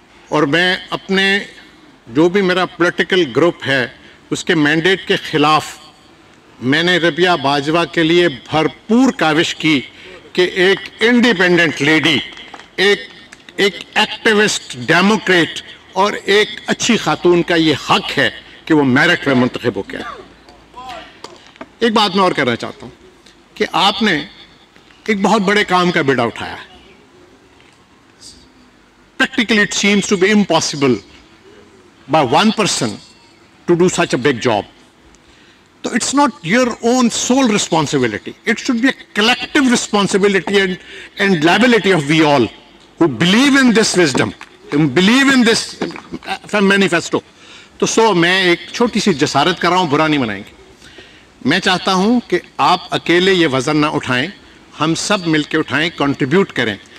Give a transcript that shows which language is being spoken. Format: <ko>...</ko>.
<hi>और मैं अपने जो भी मेरा पॉलिटिकल ग्रुप है उसके मैंडेट के ख़िलाफ़ मैंने रबिया बाजवा के लिए भरपूर काविश की कि एक इंडिपेंडेंट लेडी, एक एक्टिविस्ट, डेमोक्रेट और एक अच्छी खातून का ये हक है कि वो मेरिट में मुंतखब हो गया। एक बात मैं और कहना चाहता हूँ कि आपने एक बहुत बड़े काम का बीड़ा उठाया है।</hi> <en>Practically it seems to be impossible by one person to do such a big job. So it's not your own sole responsibility. It should be a collective responsibility and liability of we all who believe in this wisdom, who believe in this manifesto.</en> <hi>तो मैं एक छोटी सी जसारत कर रहा हूँ, बुरा नहीं मनाएंगे। मैं चाहता हूँ कि आप अकेले ये वज़न ना उठाएं, हम सब मिलके उठाएं, कंट्रीब्यूट करें।</hi>